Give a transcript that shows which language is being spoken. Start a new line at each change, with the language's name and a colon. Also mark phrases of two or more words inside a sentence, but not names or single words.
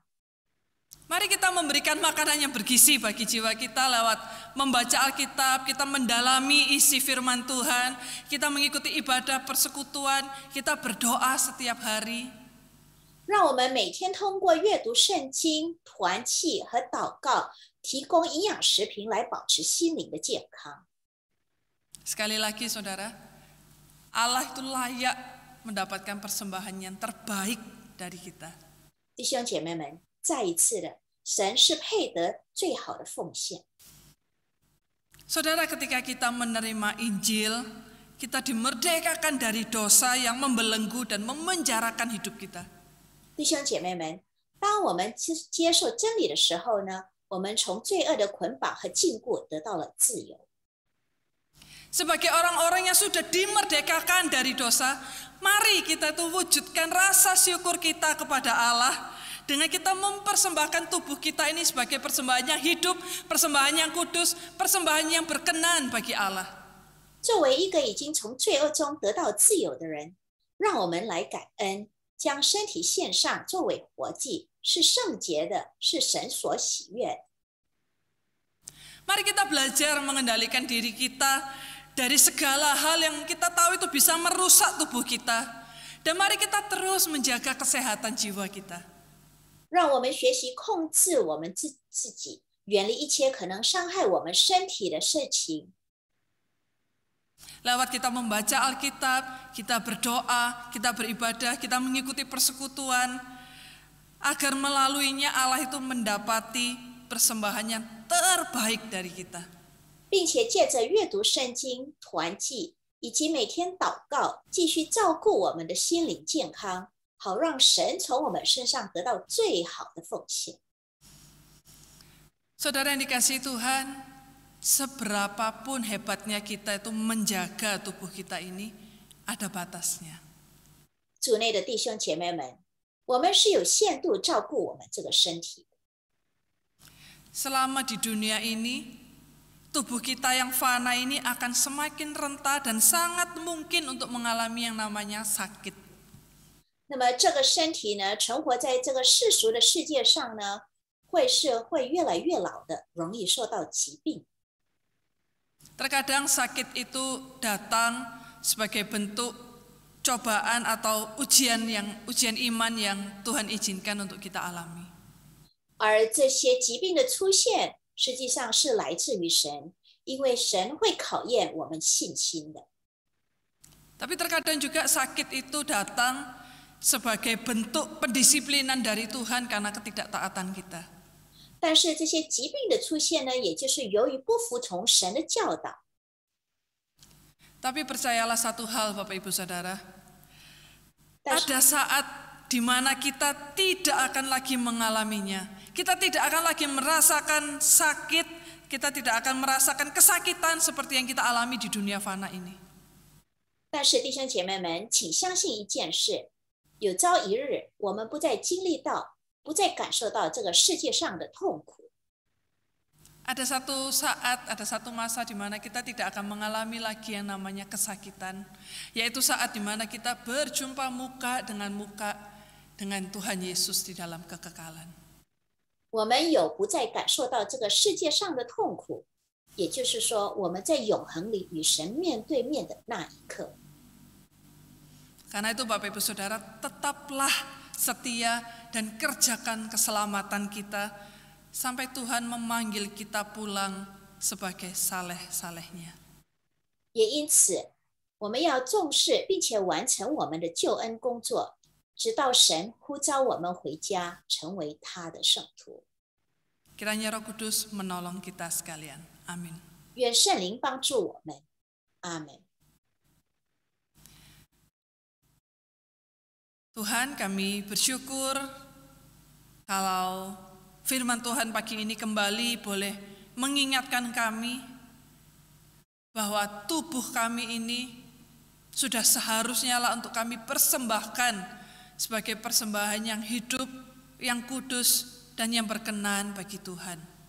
Indonesian: Mari kita memberikan makanan yang bergizi bagi jiwa kita lewat membaca Alkitab, kita mendalami isi firman Tuhan, kita mengikuti ibadah persekutuan, kita berdoa setiap hari.
Chinese: 让我们每天通过阅读圣经、团契和祷告，提供营养食品来保持心灵的健康。
Indonesian: Sekali lagi saudara, Allah itu layak mendapatkan persembahan yang terbaik dari kita.
Chinese: 弟兄姐妹们，再一次的，神是配得最好的奉献。
Indonesian: Saudara, ketika kita menerima Injil, kita dimerdekakan dari dosa yang membelenggu dan memenjarakan hidup kita.
Chinese: 弟兄姐妹们，当我们接受真理的时候呢，我们从罪恶的捆绑和禁锢得到了自由。
Indonesian: Sebagai orang-orang yang sudah dimerdekakan dari dosa, mari kita itu wujudkan rasa syukur kita kepada Allah dengan kita mempersembahkan tubuh kita ini sebagai persembahan yang hidup, persembahan yang kudus, persembahan yang berkenan bagi Allah.
Chinese: 作为一个已经从罪恶中得到自由的人，让我们来感恩，将身体献上作为活祭，是圣洁的，是神所喜悦的。
Indonesian: Mari kita belajar mengendalikan diri kita dari segala hal yang kita tahu itu bisa merusak tubuh kita. Dan mari kita terus menjaga kesehatan jiwa kita.
Chinese: 让我们学习控制我们自己，远离一切可能伤害我们身体的事情。
Indonesian: Lewat kita membaca Alkitab, kita berdoa, kita beribadah, kita mengikuti persekutuan, agar melaluinya Allah itu mendapati persembahan yang terbaik dari kita.
Chinese: 并且借着阅读圣经、团契以及每天祷告，继续照顾我们的心灵健康，好让神从我们身上得到最好的奉献。
Indonesian: Saudara yang dikasihi Tuhan, seberapapun hebatnya kita itu menjaga tubuh kita ini, ada batasnya.
Chinese: 主内的弟兄姐妹们，我们是有限度照顾我们这个身体的。
Indonesian: Selama di dunia ini, tubuh kita yang fana ini akan semakin renta dan sangat mungkin untuk mengalami yang namanya sakit.
Chinese: 那么这个身体呢，存活在这个世俗的世界上呢，会越来越老的，容易受到疾病。
Indonesian: Terkadang sakit itu datang sebagai bentuk cobaan atau ujian iman yang Tuhan izinkan untuk kita alami.
Chinese: 而这些疾病的出现，实际上是来自于神，因为神会考验我们信心的。
Indonesian: Tapi terkadang juga sakit itu datang sebagai bentuk pendisiplinan dari Tuhan karena ketidaktaatan kita.
Chinese: 但是这些疾病的出现呢，也就是由于不服从神的教导。
Indonesian: Tapi percayalah satu hal Bapak Ibu Saudara,
Chinese: 但是
Indonesian: ada saat di mana kita tidak akan lagi mengalaminya. Kita tidak akan lagi merasakan sakit, kita tidak akan merasakan kesakitan seperti yang kita alami di dunia fana ini.
Chinese: 但是弟兄姐妹们，请相信一件事：有朝一日，我们不再经历到，不再感受到这个世界上的痛苦。
Indonesian: Ada satu saat, ada satu masa di mana kita tidak akan mengalami lagi yang namanya kesakitan, yaitu saat di mana kita berjumpa muka dengan Tuhan Yesus di dalam kekekalan.
Chinese: 我们有不再感受到这个世界上的痛苦，也就是说，我们在永恒里与神面对面的那一刻。
Indonesian: Karena itu Bapak Ibu Saudara, tetaplah setia dan kerjakan keselamatan kita sampai Tuhan memanggil kita pulang sebagai saleh-salehnya.
Chinese: 也因此，我们要重视并且完成我们的救恩工作，直到神呼召我们回家，成为他的圣徒。
Indonesian: Kiranya Roh Kudus menolong kita sekalian. Amin.
Chinese: 愿圣灵帮助我们。阿门。
Indonesian: Tuhan, kami bersyukur kalau firman Tuhan pagi ini kembali boleh mengingatkan kami bahwa tubuh kami ini sudah seharusnya lah untuk kami persembahkan sebagai persembahan yang hidup, yang kudus, dan yang berkenan bagi Tuhan.